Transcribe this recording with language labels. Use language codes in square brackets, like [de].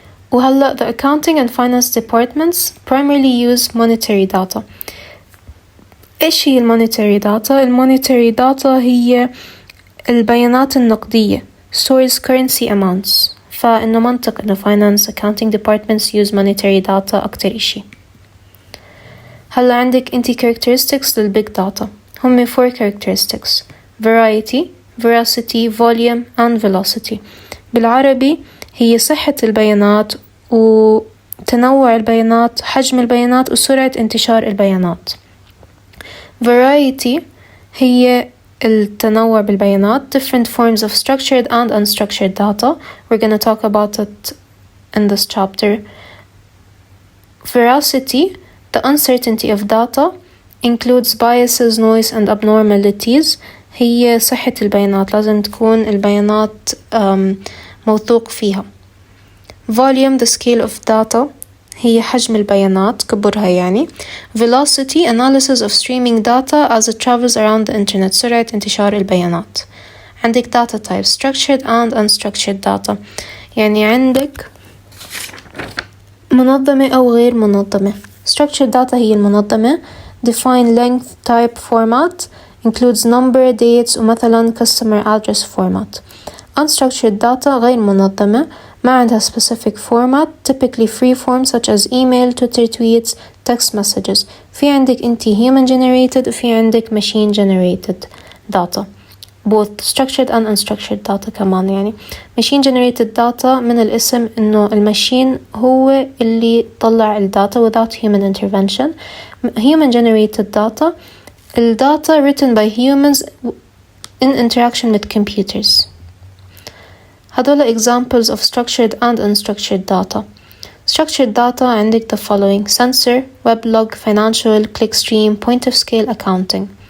[en] وهلأ the accounting and finance departments primarily use monetary data. [ar] إيش هي [en] monetary data؟ monetary data [ar] هي البيانات النقدية [en] stores currency amounts. [ar] فإنه منطق إنه [en] finance accounting departments use monetary data [ar] أكتر إشي. هلأ عندك انتي [en] characteristics للbig data. هم 4 characteristics: variety, veracity, volume, and velocity. [ar] بالعربي هي صحة البيانات وتنوع البيانات، حجم البيانات، وسرعة انتشار البيانات. Variety هي التنوع بالبيانات. [en] Different forms of structured and unstructured data. We're going to talk about it in this chapter. Veracity, the uncertainty of data, includes biases, noise, and abnormalities. [ar] هي صحة البيانات، لازم تكون البيانات موثوق فيها. [en] Volume, the scale of data، [ar] هي حجم البيانات، كبرها يعني. [en] Velocity, analysis of streaming data as it travels around the internet، [ar] سرعة انتشار البيانات. [en] عندك data types: structured and unstructured data. [ar] يعني عندك منظمة أو غير منظمة. [en] Structured data [ar] هي المنظمة. [en] Define length, type, format includes number, dates ومثلا customer address format. Unstructured data [ar] غير منظمة ما عندها [en] specific format, typically free form such as email, Twitter tweets, text messages. [ar] في عندك انتي [en] human generated [ar] وفي عندك [en] machine generated data, both structured and unstructured data كمان. [ar] يعني [en] machine generated data [ar] من الاسم انه الماشين هو اللي طلع الداتا [en] without human intervention. Human generated data الداتا written by humans in interaction with computers. هدول examples of structured and unstructured data. Structured data عندك the following: sensor, weblog, financial, clickstream, point of scale, accounting.